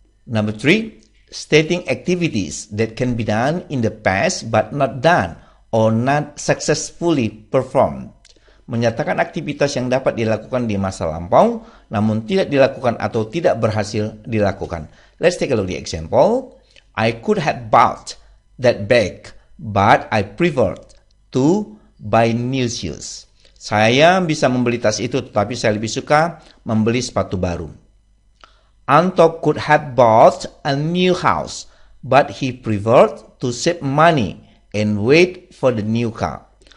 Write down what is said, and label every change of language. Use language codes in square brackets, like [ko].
[en] Number 3, stating activities that can be done in the past but not done or not successfully performed. [id] Menyatakan aktivitas yang dapat dilakukan di masa lampau namun tidak dilakukan atau tidak berhasil dilakukan. [en] Let's take a look at the example. I could have bought that bag but I preferred to buy new shoes. [id] Saya bisa membeli tas itu, tetapi saya lebih suka membeli sepatu baru. [en] Anto could have bought a new house, but he preferred to save money and wait for the new car.